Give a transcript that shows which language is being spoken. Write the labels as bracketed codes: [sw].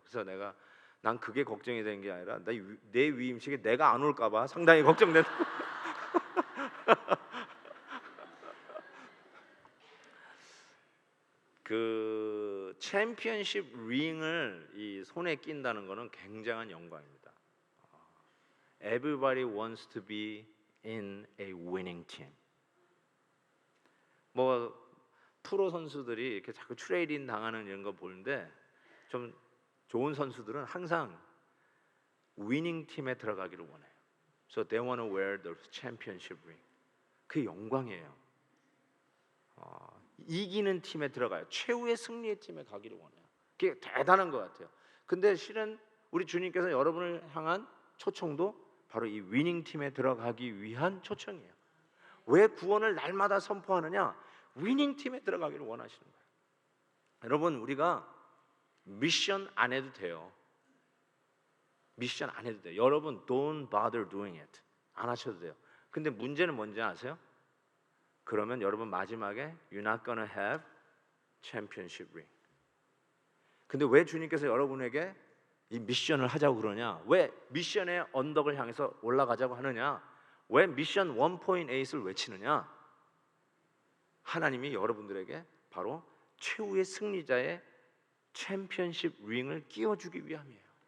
[ko] 그래서 난 그게 걱정이 되는 게 아니라 내 위임식에 내가 안 올까 봐 상당히 걱정된다. 그 챔피언십 링을 이 손에 낀다는 것은 굉장한 영광입니다. [en] Everybody wants to be in a winning team. [ko] 뭐 프로 선수들이 이렇게 자꾸 트레이딩 당하는 이런 거 보는데, 좀 좋은 선수들은 항상 위닝 팀에 들어가기를 원해요. [en] So they want to wear the championship ring. [ko] 그 영광이에요. 이기는 팀에 들어가요. 최후의 승리의 팀에 가기를 원해요. 그게 대단한 것 같아요. 근데 실은 우리 주님께서 여러분을 향한 초청도 바로 이 위닝 팀에 들어가기 위한 초청이에요. 왜 구원을 날마다 선포하느냐? 위닝 팀에 들어가기를 원하시는 거예요. 여러분, 우리가 미션 안 해도 돼요. 미션 안 해도 돼요. 여러분 [en] don't bother doing it. [ko] 안 하셔도 돼요. 근데 문제는 뭔지 아세요? 그러면 여러분 마지막에 [en] you're not gonna have championship ring. [ko] 근데 왜 주님께서 여러분에게 이 미션을 하자고 그러냐? 왜 미션의 언덕을 향해서 올라가자고 하느냐? 왜 미션 1.8을 외치느냐? 하나님이 여러분들에게 바로 최후의 승리자의 챔피언십 링을 끼워주기 위함이에요.